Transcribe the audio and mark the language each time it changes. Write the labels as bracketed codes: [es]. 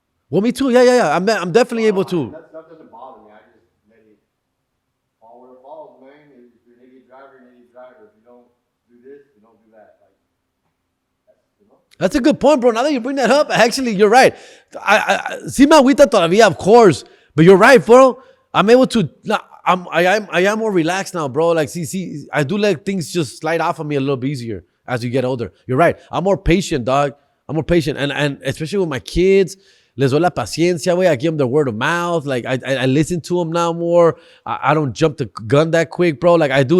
[en] Well, me too. Yeah. I'm definitely able to. That stuff doesn't bother me. I just let it fall where it falls, man. If you're an idiot driver, you're an idiot driver. If you don't do this, you don't do that. Like, That's a good point, bro. Now that you bring that up, actually, you're right. [es] Sí me agüita todavía, [en] of course. But you're right, bro. I'm able to... I am more relaxed now, bro. Like, see, I do let things just slide off of me a little bit easier as you get older. You're right. I'm more patient, dog. I'm more patient. And especially with my kids, [es] les doy la paciencia, güey. [en] I give them the word of mouth. Like, I listen to them now more. I don't jump the gun that quick, bro. Like, I do.